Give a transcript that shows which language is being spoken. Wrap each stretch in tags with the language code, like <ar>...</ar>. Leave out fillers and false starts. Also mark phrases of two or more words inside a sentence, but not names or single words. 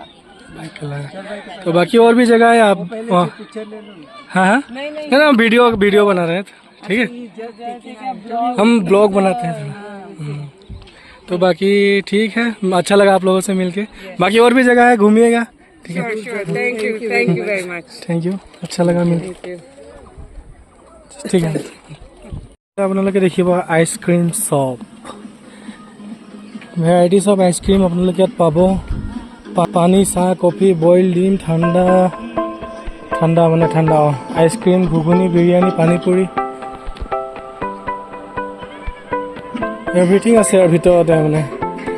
<hi>तो बाकी और भी जगह है आप? हाँ नहीं ना, वीडियो बना रहे हैं, ठीक है, हम ब्लॉग बनाते हैं। तो बाकी ठीक है, अच्छा लगा आप लोगों से मिलके। बाकी और भी जगह है, घूमिएगा, ठीक है।</hi> <en>thank you very much. thank you,</en> <hi>अच्छा लगा मिलके, ठीक है।</hi> <as>আপোনালোকে দেখিব আইচক্ৰীম শ্বপ,</as> <en>varieties of ice cream</en> <as>আপোনালোকে ইয়াত পাব। পানী, চাহ, কফি, বইল ডিম, ঠাণ্ডা আইচক্ৰীম, ঘুগুনি, বিৰিয়ানী, পানীপুৰি, এভৰিথিং আছে আৰু ভিতৰতে মানে।</as>